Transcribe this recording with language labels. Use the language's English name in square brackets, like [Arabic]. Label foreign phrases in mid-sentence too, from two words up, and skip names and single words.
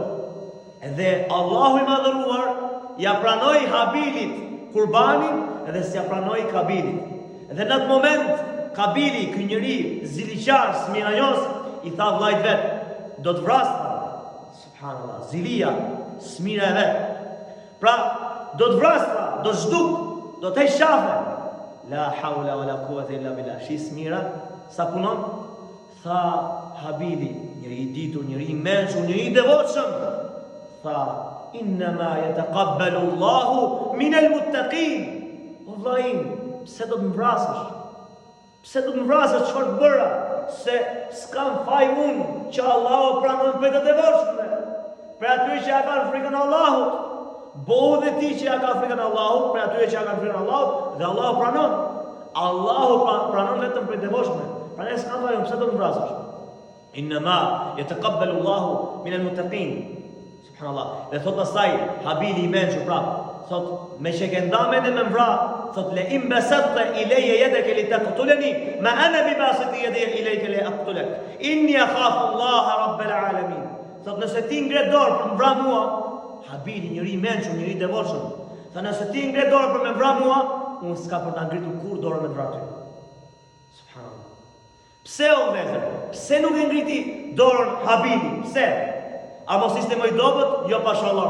[Albanian] Edhe Allahu i madhëruar ja pranoi Habilit kurbanin dhe s'ja pranoi Kabilit. Dhe në atë moment Kabili, ky njeri ziliqar, smiranjos, i tha vllajt vet: "Do të vrasë." Subhanallah, zilia, smira e vet. Pra, do të vrasë, do zhduk, do të shafe. [Arabic] لا حول ولا قوة إلا بالله. [Albanian] Shi smira, sa punon? Tha Habili, njëri i ditur, njëri i mençur, njëri i devotshëm. Tha: [Arabic] "إنما يتقبل الله من المتقين." [Albanian] O vllajim, pse do të më vrasësh? Pse do të më vrasësh, çfarë të bëra? Se s'kam faj unë që Allahu pranon për të devotshme. Për atyre që ja kanë frikën Allahut. Bohu dhe ti që ja ka frikën Allahut, për atyre që ja kanë frikën Allahut, dhe Allahu pranon. Allahu pranon vetëm për të devotshme. Prandaj s'kam faj unë, pse do të më vrasësh? [Arabic] إنما يتقبل الله من المتقين. [Albanian] Subhanallah. Dhe thot pastaj Habili i mençur prap, thot me që ke ndame dhe me mvra, thot [Arabic] لئن بسطت إلي يدك لتقتلني ما أنا بباسط يدي إليك لأقتلك إني أخاف الله رب العالمين. [Albanian] Thot nëse ti ngre dorë për mvra mua, Habili njëri i mençur, njëri i devotshëm, tha nëse ti ngre dorë për me mvra mua, unë s'ka për ta ngritur kur dorën me vrah ty. Subhanallah. Pse o vëllezër? Pse nuk e ngriti dorën Habili? Pse? A mos ishte më i dobët? Jo pashallah.